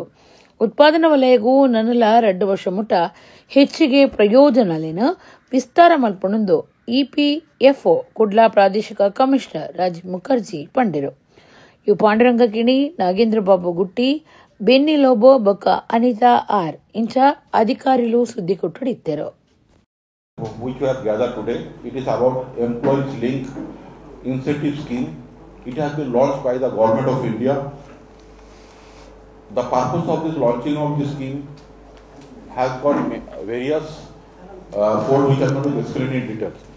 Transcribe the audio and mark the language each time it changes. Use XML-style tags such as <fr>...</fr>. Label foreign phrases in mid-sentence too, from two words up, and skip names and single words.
<tcy>ಉತ್ಪಾದನಾ ವಲಯಗೂ ನನ್ನಲ 2 ವರ್ಷ ಮುಟ್ಟ ಹೆಚ್ಚಿಗೆ ಪ್ರಯೋಜನಲಿನ ವಿಸ್ತಾರ ಮಲ್ಪಣಂದು ಇಪಿಎಫ್ಒ ಕುಡ್ಲಾ ಪ್ರಾದೇಶಿಕ ಕಮಿಷನರ್ ರಾಜೀವ್ ಮುಖರ್ಜಿ ಪಂಡಿರು. ಇವು ಪಾಂಡುರಂಗ ಕಿಣಿ, ನಾಗೇಂದ್ರ ಬಾಬು ಗುಟ್ಟಿ, ಬೆನ್ನಿ ಲೋಬೋ ಬೊಕ್ಕ ಅನಿತಾ ಆರ್ ಇಂಚ ಅಧಿಕಾರಿಗಳು ಸುದ್ದಿ ಕೊಟ್ಟಿದ್ದರು.</tcy> <en>Which we have gathered today. It is about Employees Link Incentive Scheme. It has been launched by the Government of India. The purpose of this launching of this scheme has got various fold which are going to be explained in detail.</en>